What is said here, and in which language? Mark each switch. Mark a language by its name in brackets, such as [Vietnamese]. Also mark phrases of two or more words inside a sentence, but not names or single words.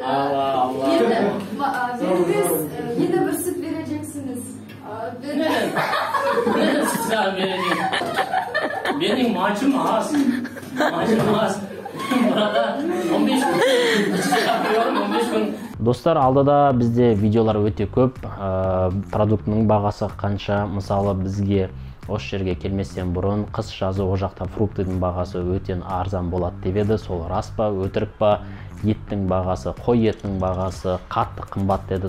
[Turkish] Allah. Yine bir süt vereceksiniz. Neden süt vereceğim? Benim maaşım az. Burada 15 gün yapıyorum, 15 gün. [Kazakh] Достар, алдыда бізде видеолар өте көп. Продуктының бағасы қанша? Мысалы, бізге осы жерге келместен бұрын қыс жазы о жақта фруктының бағасы өте арзан болады деп еді. Сол рас па, өтірік па? Еттің бағасы, қой етінің бағасы қатты қымбат деді.